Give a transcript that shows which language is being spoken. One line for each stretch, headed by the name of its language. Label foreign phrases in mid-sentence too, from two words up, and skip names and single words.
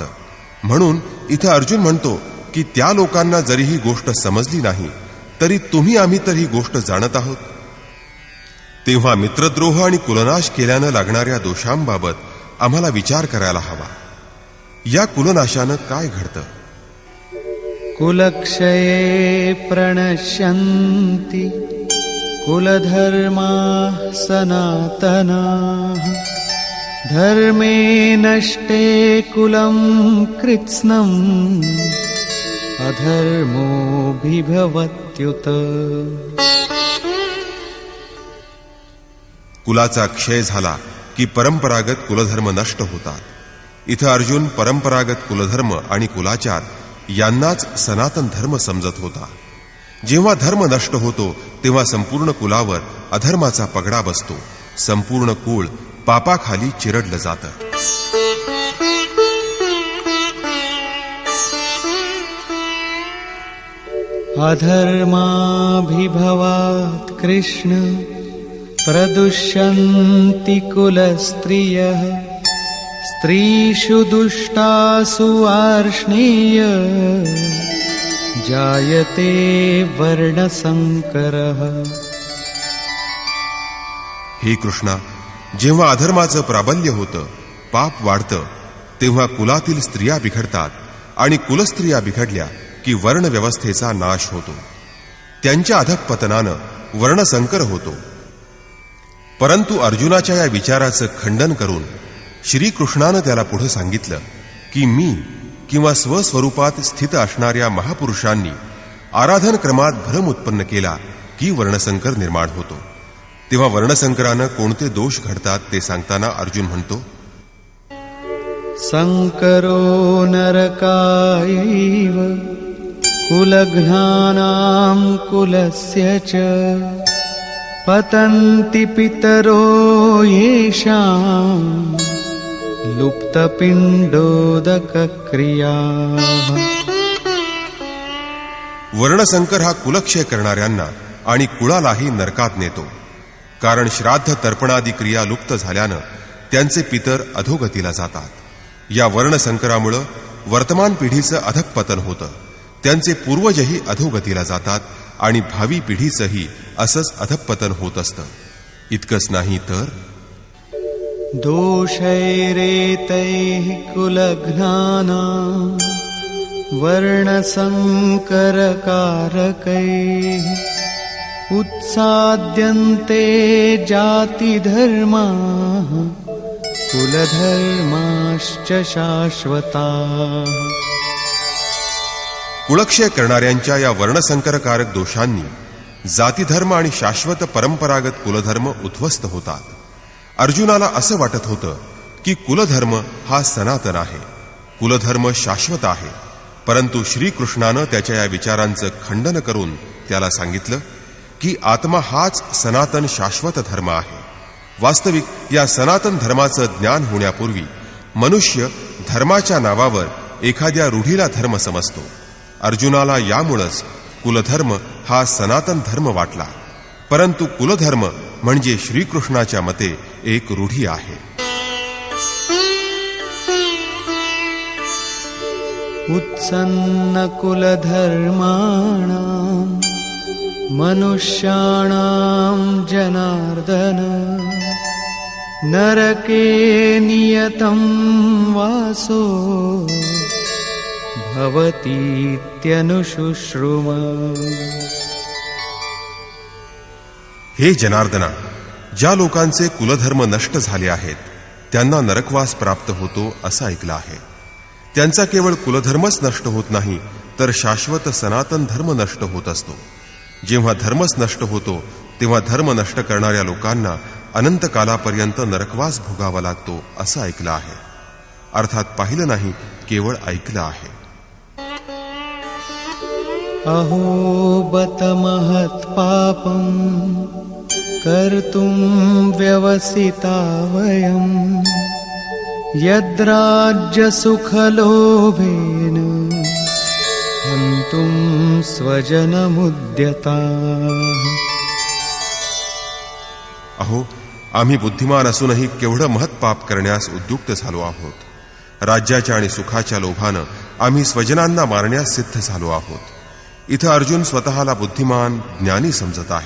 Marathi: म्हणून इथं अर्जुन म्हणतो की त्या लोकांना जरी ही गोष्ट समजली नाही तरी तुम्ही आम्ही तर ही गोष्ट जाणत आहोत. तेव्हा मित्रद्रोह आणि कुलनाश केल्यानं लागणाऱ्या दोषांबाबत आम्हाला विचार करायला हवा. या कुलनाशानं काय घडतं?
Sanskrit: कुलक्षये प्रणश्यन्ति कुलधर्माः सनातनाः धर्मे नष्टे कुलं कृत्स्नम् अधर्मोऽभिभवत्युत.
Marathi: कुलाचा क्षय झाला की परंपरागत कुलधर्म नष्ट होतात. इथं अर्जुन परंपरागत कुलधर्म आणि कुलाचार यांनाच सनातन धर्म समजत होता. जेव्हा धर्म नष्ट होतो तेव्हा संपूर्ण कुलावर अधर्माचा पगडा बसतो. संपूर्ण कुळ पापाखाली चिरडलं जातं.
Sanskrit: अधर्माभिभवात् कृष्ण प्रदुष्यन्ति कुलस्त्रियः स्त्रीषु दुष्टासु वार्ष्णेय जायते वर्णसंकरः.
Marathi: हे कृष्णा, जेव्हा अधर्माचं प्राबल्य होतं, पाप वाढतं, तेव्हा कुलातील स्त्रिया बिघडतात आणि कुलस्त्रिया बिघडल्या की वर्णव्यवस्थेचा नाश होतो. त्यांच्या अधःपतनानं वर्णसंकर होतो. परंतु अर्जुनाच्या या विचाराचं खंडन करून श्रीकृष्णानं त्याला पुढे सांगितलं की मी किंवा स्वस्वरूपात स्थित असणाऱ्या महापुरुषांनी आराधन क्रमात भ्रम उत्पन्न केला की वर्णसंकर निर्माण होतो. तेव्हा वर्णसंकरानं कोणते दोष घडतात ते सांगताना अर्जुन म्हणतो,
Sanskrit: संकरो नरकायैव कुलघ्नानां कुलस्य च पतन्ति पितरो येषां लुप्तपिण्डोदकक्रियाः.
Marathi: वर्णसंकर हा कुलक्षय करणाऱ्यांना आणि कुळालाही नरकात नेतो. कारण श्राद्ध तर्पणादी क्रिया लुप्त झाल्यानं त्यांचे पितर अधोगतीला जातात. या वर्णसंकरामुळं वर्तमान पिढीचं अधःपतन होतं. त्यांचे पूर्वजही अधोगतीला जातात आणि भावी पिढीचंही असंच अधःपतन होत असतं. इतकंच नाही तर
Sanskrit: दोषैरेतैः कुलघ्नानां वर्णसंकरकारकैः उत्साद्यन्ते जातिधर्माः कुलधर्माश्च शाश्वताः.
Marathi: कुळक्षय करणाऱ्यांच्या या वर्णसंकरकारक दोषांनी जातीधर्म आणि शाश्वत परंपरागत कुलधर्म उद्ध्वस्त होतात. अर्जुनाला असं वाटत होतं की कुलधर्म हा सनातन आहे, कुलधर्म शाश्वत आहे. परंतु श्रीकृष्णानं त्याच्या या विचारांचं खंडन करून त्याला सांगितलं की आत्मा हाच सनातन शाश्वत धर्म आहे. वास्तविक या सनातन धर्माचं ज्ञान होण्यापूर्वी मनुष्य धर्माच्या नावावर एखाद्या रूढीला धर्म समजतो. अर्जुनाला यामुळंच कुलधर्म हा सनातन धर्म वाटला. परंतु कुलधर्म म्हणजे श्रीकृष्णाच्या मते एक रूढी आहे.
Sanskrit: उत्सन्न कुलधर्माणां मनुष्याणां जनार्दन नरके नियतं वासो भवतीत्यनुशुश्रुम.
Marathi: हे जनार्दना, ज्या लोकांचे कुलधर्म नष्ट झाले आहेत त्यांना नरकवास प्राप्त होतो असं ऐकलं आहे. त्यांचा केवळ कुलधर्मच नष्ट होत नाही तर शाश्वत सनातन धर्म नष्ट होत असतो. जेव्हा धर्मच नष्ट होतो तेव्हा धर्म नष्ट करणाऱ्या लोकांना अनंत कालापर्यंत नरकवास भोगावा लागतो असं ऐकलं आहे. अर्थात पाहिलं नाही, केवळ ऐकलं आहे.
Sanskrit: अहो बत महत् पापं कर्तुं व्यवसिता वयं यद्राज्य सुखलोभेन हन्तुं स्वजनमुद्यताः.
Marathi: अहो, आम्ही बुद्धिमान असूनही केवढं महत्पाप करण्यास उद्युक्त झालो आहोत. राज्याच्या आणि सुखाच्या लोभानं आम्ही स्वजनांना मारण्यास सिद्ध झालो आहोत. इथं अर्जुन स्वतःला बुद्धिमान ज्ञानी समजत आहे.